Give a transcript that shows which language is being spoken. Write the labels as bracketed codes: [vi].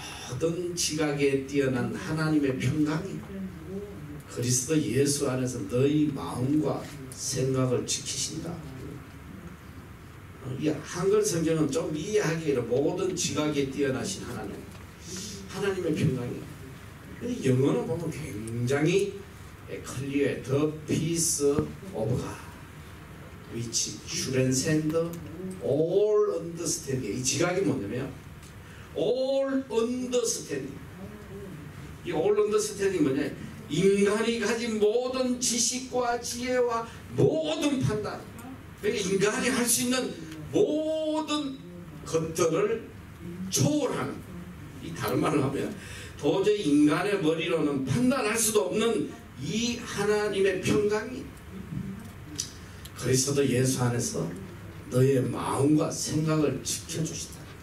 [ko] 모든 지각에 뛰어난 하나님의 평강이 그리스도 예수 안에서 너희 마음과 생각을 지키신다. 이 한글 성경은 좀 이해하기에는 모든 지각에 뛰어나신 하나님의 평강이, 영어는 보면 굉장히 클리어해. [en] The peace of God which transcends all understanding. [ko] 이 지각이 뭐냐면 [en] all understanding. [ko] 이 [en] all understanding [ko] 뭐냐? 인간이 가진 모든 지식과 지혜와 모든 판단, 그러니까 인간이 할 수 있는 모든 것들을 초월하는, 이 다른 말을 하면 도저히 인간의 머리로는 판단할 수도 없는 이 하나님의 평강이 그리스도 예수 안에서 너의 마음과 생각을 지켜주신다.